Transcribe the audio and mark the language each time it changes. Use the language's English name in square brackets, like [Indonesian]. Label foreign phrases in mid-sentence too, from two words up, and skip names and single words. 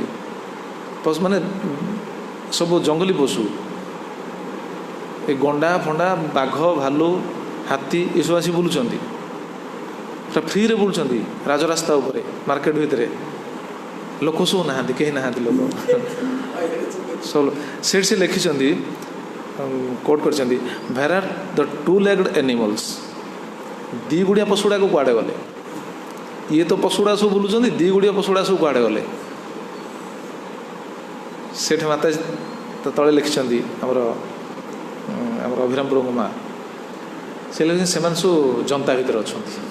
[Odia] ପଶୁମାନେ ସବୁ ଜଙ୍ଗଲୀ ପଶୁ, ଏ ଗଣ୍ଡା ଫଣ୍ଡା, ବାଘ, ଭାଲୁ, ହାତୀ ଏସବୁ ଆସି ବୁଲୁଛନ୍ତି, ପୁରା ଫ୍ରିରେ ବୁଲୁଛନ୍ତି ରାଜରାସ୍ତା ଉପରେ, ମାର୍କେଟ ଭିତରେ। ଲୋକ ସବୁ ନାହାନ୍ତି, କେହି ନାହାନ୍ତି ଲୋକ ସବୁ। ସେଠି ସେ ଲେଖିଛନ୍ତି, କୋଟ୍ କରିଛନ୍ତି, [English] where are the two-legged animals? [Odia] ଦି ଗୁଡ଼ିଆ ପଶୁଗୁଡ଼ାକ କୁଆଡ଼େ ଗଲେ? ଇଏ ତ ପଶୁଗୁଡ଼ା ସବୁ ବୁଲୁଛନ୍ତି, ଦି ଗୁଡ଼ିଆ ପଶୁଗୁଡ଼ା ସବୁ କୁଆଡ଼େ ଗଲେ? ସେଠି ମାତା ତଳେ ଲେଖିଛନ୍ତି, ଆମର ଅଭିରାମ ପ୍ରଭୁଙ୍କ ମା, ସେ ଲେଖିଛନ୍ତି ସେମାନେ ସବୁ ଜନ୍ତା ଭିତରେ ଅଛନ୍ତି।